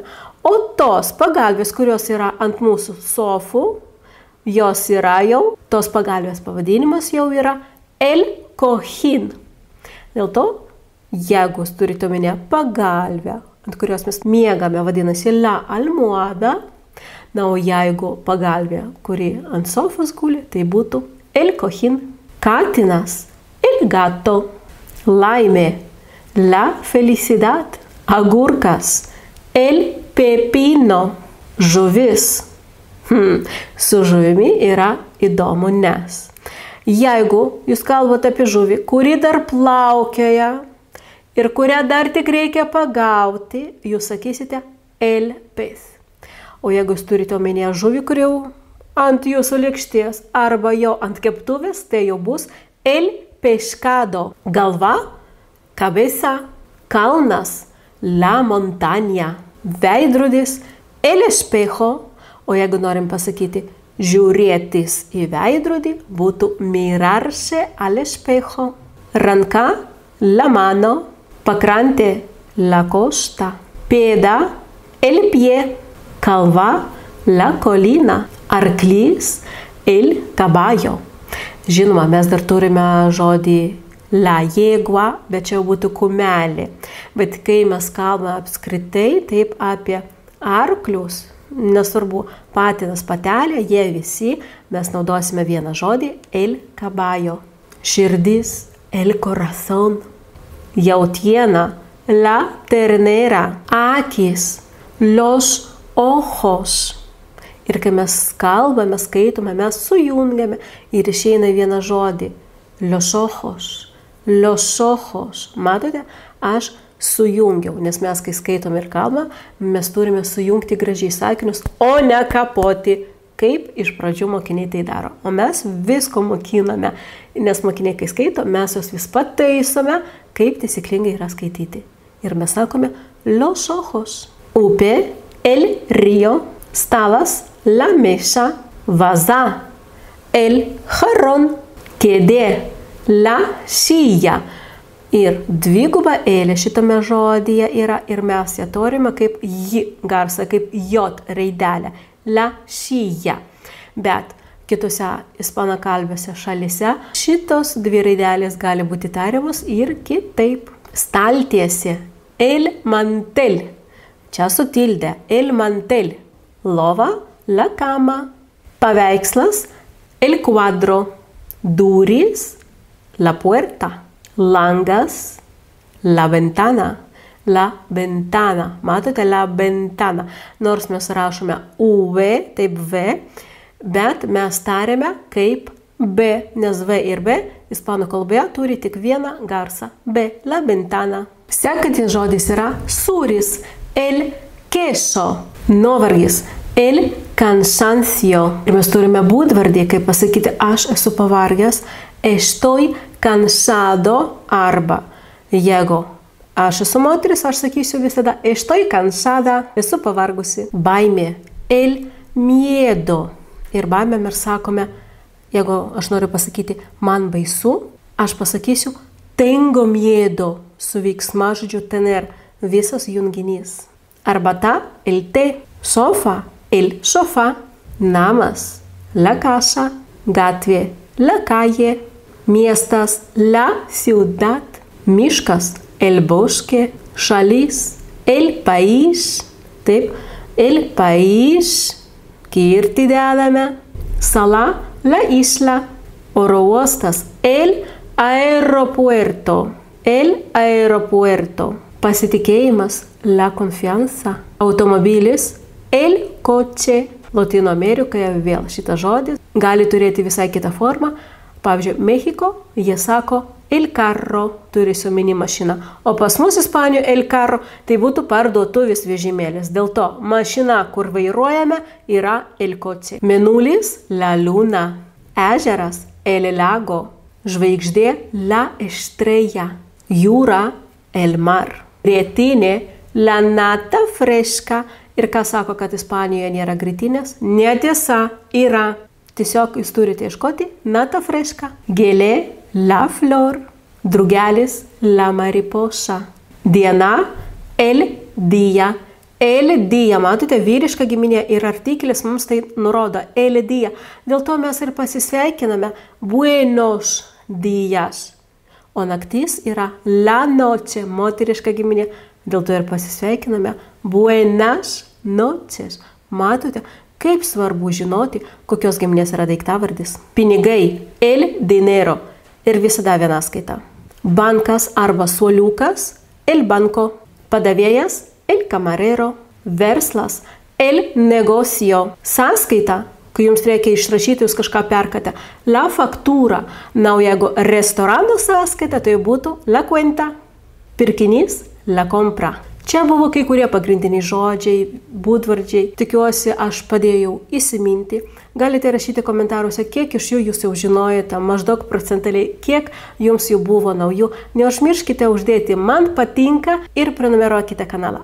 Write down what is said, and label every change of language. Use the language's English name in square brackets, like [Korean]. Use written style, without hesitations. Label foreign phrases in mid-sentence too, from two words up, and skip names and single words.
[Lithuanian] O tos pagalvės, kurios yra ant mūsų sofų, jos yra jau, tos pagalvės pavadinimas jau yra [Spanish] el cojín. [Lithuanian] Dėl to, jeigu jūs turite omenyje pagalvę, ant kurios mes miegame, vadinasi [Spanish] la almohada, [Lithuanian] na, o jeigu pagalvė, kuri ant sofos guli, tai būtų [Spanish] el cojín. Katinas, el gato. Laimė, la felicidad. Agurkas, el pepino. [Lithuanian] Žuvis. Su žuvimi yra įdomu, nes jeigu jūs kalbate apie žuvį, kuri dar plaukioja, ir kurią dar tik reikia pagauti, jūs sakysite [Spanish] el pez. [Lithuanian] O jeigu jūs turite omenyje žuvį, kuri jau ant jūsų lėkštės arba jau ant keptuvės, tai jau bus [Spanish] el pescado. Galva, cabeza, kalnas, la montaña. [Lithuanian] Veidrodis, [Spanish] el espejo. [Lithuanian] O jeigu norim pasakyti žiūrėtis į veidrodį, būtų [Spanish] mirarse al espejo. Ranka, la mano. Pakrantė, la costa. Pėda, el pie. Kalva, la colina. Arklys, el caballo. [Lithuanian] Žinoma, mes dar turime žodį [Spanish] la yegua, [Lithuanian] bet čia būtų kumelė. Bet kai mes kalbame apskritai taip apie arklius, nesvarbu patinas, patelė, jie visi, mes naudosime vieną žodį [Spanish] el caballo. Širdis, el corazón. Jautiena, la ternera. Akis, los ojos. [Lithuanian] Ir kai mes kalbame, skaitome, mes sujungiame ir išeina vieną žodį. [Spanish] Los ojos, los ojos. [Lithuanian] Matote, aš sujungiau, nes mes, kai skaitome ir kalbame, mes turime sujungti gražiai sakinius, o ne kapoti, kaip iš pradžių mokiniai tai daro. O mes visko mokiname, nes mokiniai, kai skaito, mes jos vis pataisome, kaip taisyklingai yra skaityti. Ir mes sakome [Spanish] los ojos. [Lithuanian] Upė, [Spanish] el río. Stalas, la mesa. Vaza, el jarrón. Kėdė, la silla. [Lithuanian] Ir dviguba L šitame žodyje yra ir mes ją turime kaip J garsą, kaip J raidelę. [Spanish] La šija. [Lithuanian] Bet kitose ispanakalbiuose šalyse šitos dvi raidelės gali būti tariamos ir kitaip. Staltiesė. [Spanish] El mantel. [Lithuanian] Čia su tilde. [Spanish] El mantel. Lova. La cama. Paveikslas. El cuadro. Durys. La puerta. Langas. La ventana. La ventana. Matote, la ventana. [Lithuanian] Nors mes rašome UV, taip V, bet mes tariame kaip B, nes V ir B ispanų kalboje turi tik vieną garsą. [Spanish] B, la ventana. [Lithuanian] Sekantis žodis yra sūris. [Spanish] El queso. Nuovargis. El cansancio. [Lithuanian] Ir mes turime būdvardį, kaip pasakyti aš esu pavargęs. [Spanish] Estoy cansado [Lithuanian] arba jeigu aš esu moteris, aš sakysiu visada [Spanish] estoy cansada, [Lithuanian] esu pavargusi. Baimė. [Spanish] El miedo. [Lithuanian] Ir baimė mes sakome, jeigu aš noriu pasakyti man baisu, aš pasakysiu [Spanish] tengo miedo [Lithuanian] su veiksmažodžiu tener, visas junginys. Arbata. [Spanish] El té. Sofa. El sofá. Namas. La casa. Gatvė. La calle. Miestas. La ciudad. Miškas. El bosque. Šalis. El país. Taip. El país. [Lithuanian] Kirtį dedame. Sala. [Spanish] La isla. [Lithuanian] Oro uostas. [Spanish] El aeropuerto. El aeropuerto. [Lithuanian] Pasitikėjimas. [Spanish] La confianza. [Lithuanian] Automobilis. [Spanish] El coche. [Lithuanian] Lotynų Amerikoje vėl šitas žodis gali turėti visai kitą formą. Pavyzdžiui, Mexiko jie sako [Spanish] el carro, [Lithuanian] turi omeny mašiną. O pas mus Ispanijoje [Spanish] el carro [Lithuanian] tai būtų parduotuvės vežimėlis. Dėl to mašina, kur vairuojame, yra [Spanish] el coche. [Lithuanian] Mėnulis. [Spanish] La luna. [Lithuanian] Ežeras. [Spanish] El lago. [Lithuanian] Žvaigždė. [Spanish] La estrella. Jūra. El mar. Grietinė. La nata fresca. [Lithuanian] Ir kas sako, kad Ispanijoje nėra grietinės? Netiesa, yra. Tiesiog jūs turite ieškoti [Spanish] nata fresca. [Lithuanian] Gėlė. [Spanish] La flor. Drugelis. La mariposa. Diena. El día. El día. [Lithuanian] Matote, vyriška giminė ir artiklis mums tai nurodo. [Spanish] El día. [Lithuanian] Dėl to mes ir pasisveikiname. [Spanish] Buenos días. [Lithuanian] O naktis yra [Spanish] la noche. [Lithuanian] Moteriška giminė. Dėl to ir pasisveikiname. [Spanish] Buenas noches. [Lithuanian] Matote, kaip svarbu žinoti, kokios giminės yra daiktavardis. Pinigai. [Spanish] El dinero. [Lithuanian] Ir visada vienaskaita. Bankas arba suoliukas. [Spanish] El banco. [Lithuanian] Padavėjas. [Spanish] El camarero. [Lithuanian] Verslas. [Spanish] El negocio. [Lithuanian] Sąskaita. Kai jums reikia išrašyti, jūs kažką perkate. [Spanish] La factura. [Lithuanian] Na, o jeigu restorano sąskaita, tai būtų [Spanish] la cuenta. Pirkinys. La compra. [Lithuanian] Čia buvo kai kurie pagrindiniai žodžiai, būdvardžiai. Tikiuosi, aš padėjau įsiminti. Galite rašyti komentaruose, kiek iš jų jūs jau žinojate, maždaug procentaliai, kiek jums jų buvo naujų. Neužmirškite uždėti man patinka ir prenumeruokite kanalą.